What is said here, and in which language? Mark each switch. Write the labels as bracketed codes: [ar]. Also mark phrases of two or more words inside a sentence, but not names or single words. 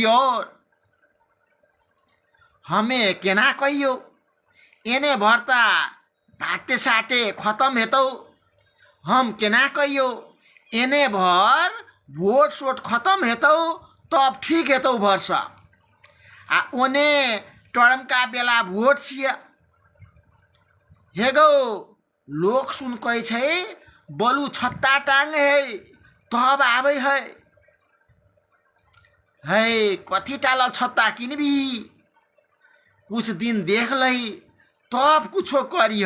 [mai] और हमें केना कहियो? एने भरता बाटे साटे खत्म हेतौ, हम केना कहियो? एने भर वोट सोट खत्म हेतौ तब ठीक हेतौ भरसा, आ ओने टर्म का बेला वोट छिया। हे गौ, लोग सुन कहे छे बलू छत्ता टांग है तब आवे है। है कथी टाल छत्ता किनबी? कुछ दिन देख लही तब कुछो करी।